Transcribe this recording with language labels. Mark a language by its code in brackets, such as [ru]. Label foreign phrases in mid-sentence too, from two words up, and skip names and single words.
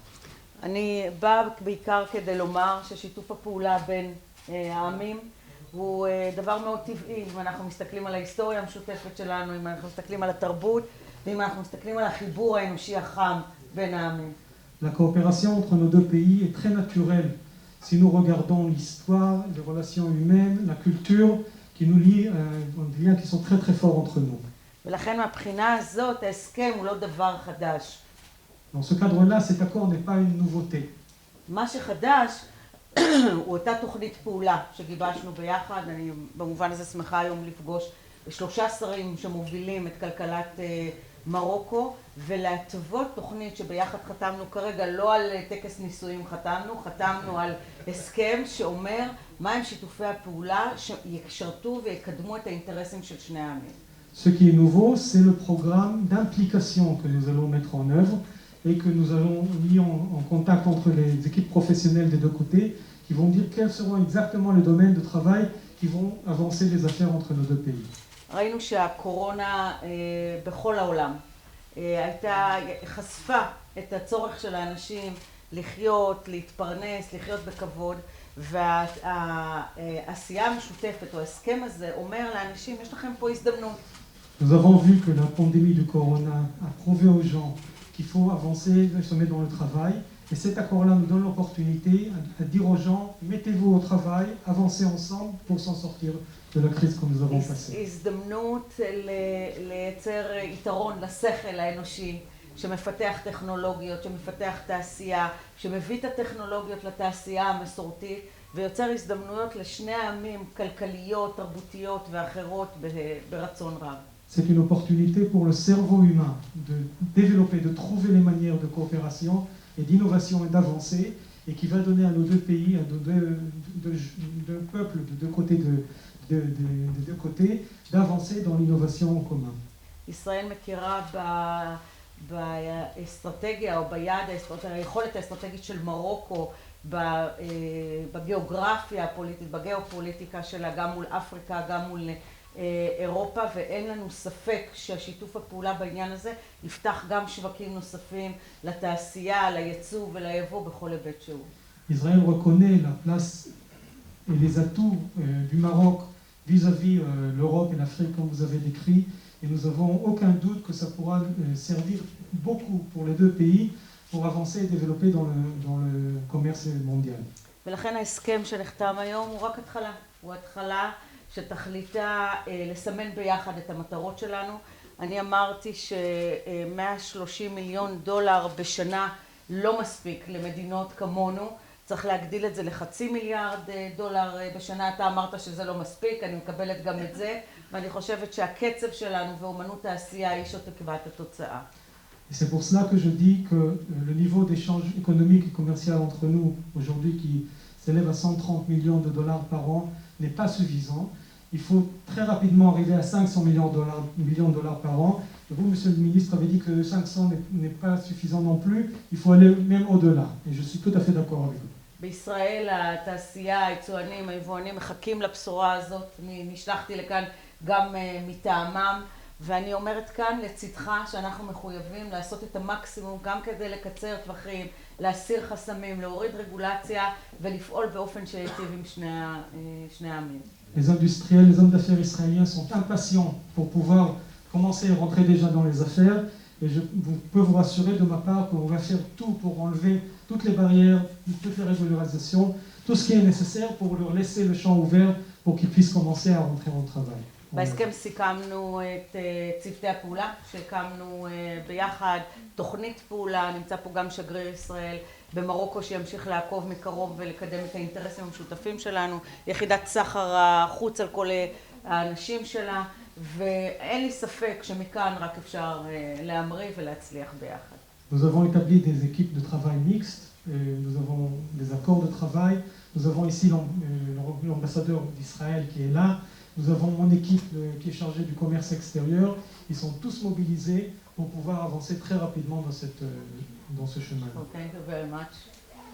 [he] אני באה בעיקר כדי לומר ששיתוף הפעולה בין העמים הוא דבר מאוד טבעי, אם אנחנו מסתכלים על ההיסטוריה המשותפת שלנו, אם אנחנו מסתכלים על התרבות, ואם אנחנו מסתכלים על החיבור האנושי החם בין העמים. [fr] La coopération entre nos deux pays est très naturelle. Si nous regardons l'histoire, les relations humaines, la culture qui nous lient, des liens qui sont très très forts entre nous. [he] ולכן מהבחינה הזאת ההסכם הוא לא דבר חדש. [fr] Dans ce cadre-là, cet accord n'est pas une nouveauté. [he] מה שחדש הוא אותה תוכנית פעולה שגיבשנו ביחד. אני במובן הזה שמחה היום לפגוש 3 שרים שמובילים את כלכלת מרוקו ולהטוות תוכנית שביחד חתמנו כרגע, לא על טקס נישואים חתמנו על הסכם שאומר מהם שיתופי הפעולה שישרתו ויקדמו את האינטרסים של שני העמים. [fr] Ce qui est nouveau, c'est le programme d'implication que nous allons mettre en œuvre et que nous allons mis en contact entre les équipes professionnelles des deux côtés qui vont dire quels seront exactement les domaines de travail qui vont avancer les affaires entre nos deux pays. [he] ראינו שהקורונה בכל העולם חשפה את הצורך של האנשים לחיות, להתפרנס, לחיות בכבוד, והעשייה המשותפת או ההסכם הזה אומר לאנשים, יש לכם פה הזדמנות. [fr] Nous avons vu que la pandémie du corona a prouvé aux gens qu'il faut avancer, se mettre dans le travail. Et cet accord-là nous donne l'opportunité à dire aux gens, mettez-vous au travail, avancez ensemble pour s'en sortir de la crise que nous avons passée. [he] הזדמנות לייצר יתרון לשכל האנושי, שמפתח טכנולוגיות, שמפתח תעשייה, שמביא את הטכנולוגיות לתעשייה המסורתית, ויוצר הזדמנויות לשני העמים כלכליות, תרבותיות ואחרות ברצון רב. [fr] C'est une opportunité pour le cerveau humain de développer, de trouver les manières de coopération et d'innovation et d'avancer, et qui va donner à nos deux pays, à nos deux peuples, de deux côtés, d'avancer dans l'innovation en commun. [he] ישראל מכירה באסטרטגיה או היכולת האסטרטגית של מרוקו, בגיאוגרפיה הפוליטית, בגיאופוליטיקה שלה, גם מול אפריקה, גם מול אירופה, ואין לנו ספק שהשיתוף הפעולה בעניין הזה יפתח גם שווקים נוספים לתעשייה, לייצוא וליבוא בכל היבט שהוא. [fr] Israël reconnaît la place et les atouts du Maroc vis-à-vis l'Europe et l'Afrique comme vous avez décrit, et nous n'avons aucun doute que ça pourra servir beaucoup pour les deux pays pour avancer et développer dans le commerce mondial. [he] ולכן ההסכם שנחתם היום הוא רק התחלה, הוא התחלה שתכליתה לסמן ביחד את המטרות שלנו. אני אמרתי ש$130 מיליון בשנה לא מספיק למדינות כמונו, צריך להגדיל את זה ל$0.5 מיליארד בשנה. אתה אמרת שזה לא מספיק, אני מקבלת גם את זה, ואני חושבת שהקצב שלנו ואומנות העשייה היא שתקבע את התוצאה. [fr] Et c'est pour cela que je dis que le niveau d'échange économique et commercial entre nous aujourd'hui qui s'élève à $130 millions par an n'est pas suffisant. Il faut très rapidement arriver à $500 millions par an. Et vous, Monsieur le Ministre, avez dit que 500 n'est pas suffisant non plus. Il faut aller même au-delà. Et je suis tout à fait d'accord avec vous. [he] בישראל התעשייה, היצואנים, היבואנים מחכים לבשורה הזאת. אני נשלחתי לכאן גם מטעמם, ואני אומרת כאן לצדך שאנחנו מחויבים לעשות את המקסימום גם כדי לקצר טווחים, להסיר חסמים, להוריד רגולציה ולפעול באופן שיטיב עם שני העמים. [fr] Les industriels, les hommes d'affaires israéliens sont impatients pour pouvoir commencer à rentrer déjà dans les affaires. Et je peux vous rassurer de ma part qu'on va faire tout pour enlever toutes les barrières, toutes les régularisations, tout ce qui est nécessaire pour leur laisser le champ ouvert pour qu'ils puissent commencer à rentrer au travail. [he] בהסכם סיכמנו את צוותי הפעולה שהקמנו ביחד, תוכנית פעולה, נמצא פה גם שגריר ישראל במרוקו שימשיך לעקוב מקרוב ולקדם את האינטרסים המשותפים שלנו, יחידת סחר החוץ על כל האנשים שלה, ואין לי ספק שמכאן רק אפשר להמריא ולהצליח ביחד. [fr] Nous avons établi des équipes de travail mixtes, nous avons des accords de travail, nous avons ici l'ambassadeur d'Israël qui est là, nous avons mon équipe qui est chargée du commerce extérieur, ils sont tous mobilisés pour pouvoir avancer très rapidement dans ce chemin. [en] Thank you very much.